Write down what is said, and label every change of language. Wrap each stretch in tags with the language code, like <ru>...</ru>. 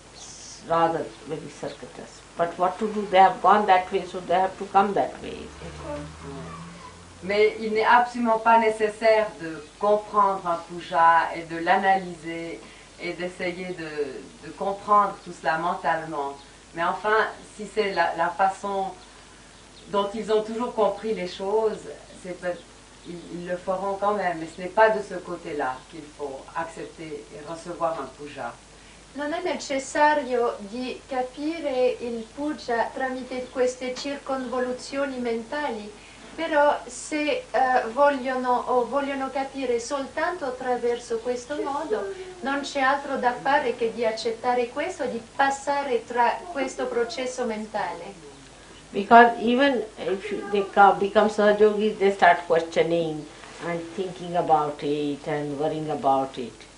<en>It's rather very circuitous. But what to do? They have gone that way, so they have to come that way.</en> <fr>Mais il n'est absolument pas nécessaire de comprendre un puja et de l'analyser et d'essayer de comprendre tout cela mentalement. Mais enfin, si c'est la façon dont ils ont toujours compris les choses, ils le feront quand même. Mais ce n'est pas de ce côté-là qu'il faut accepter et recevoir un puja.</fr> <it>Non è necessario di capire il puja tramite queste circonvoluzioni mentali, però se vogliono capire soltanto attraverso questo modo, non c'è altro da fare che di accettare questo, di passare tra questo processo mentale.</it> <en>Because even if they become Sahaja Yogis, they start questioning and thinking about it and worrying about it.</en>